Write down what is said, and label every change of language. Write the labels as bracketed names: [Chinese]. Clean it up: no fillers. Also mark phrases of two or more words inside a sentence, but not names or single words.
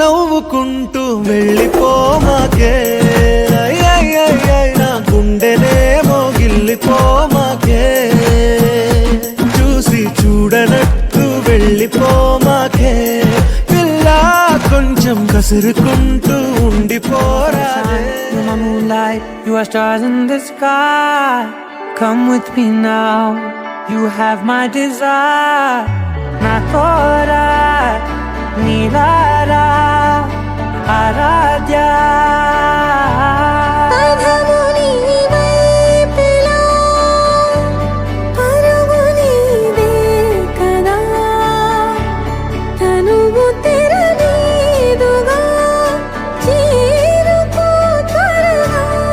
[Telugu] నవ్వుకుంటూ వెళ్ళిపోమాకే నా గుండెనేమో గిల్లిపోమాకే చూసి చూడనట్టు వెళ్ళిపోమాకే పిల్ల కొంచెం కసురుకుంటూ ఉండిపోరాదే. [English] You're my moonlight, you are stars in the sky. Come with me now, you have my desire. Na tora, nilara, aradhya. [Telugu] పదము నీ వైపులా పరుగు నీదే కదా తనువు తెరనీదుగా చేరుకో త్వరగా